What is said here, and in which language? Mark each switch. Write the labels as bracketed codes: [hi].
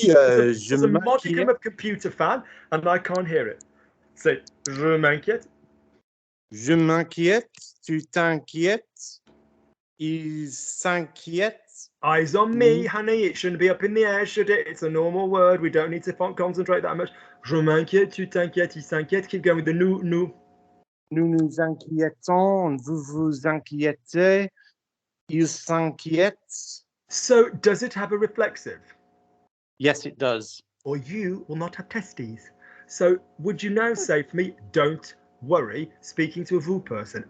[en] there's a modicum of computer fan, and I can't hear it. Say, [fr] je m'inquiète. Je m'inquiète. Tu t'inquiètes. Il s'inquiète. [en] Eyes on me, honey. It shouldn't be up in the air, should it? It's a normal word. We don't need to concentrate that much. [fr] Je m'inquiète, tu t'inquiètes, il s'inquiète. [en] Keep going with the nous. [fr] Nous nous inquiétons. Vous vous inquiétez. Il s'inquiète. [en] So, does it have a reflexive? Yes, it does. Or you will not have testes. So, would you now say for me, don't worry, speaking to a vous person?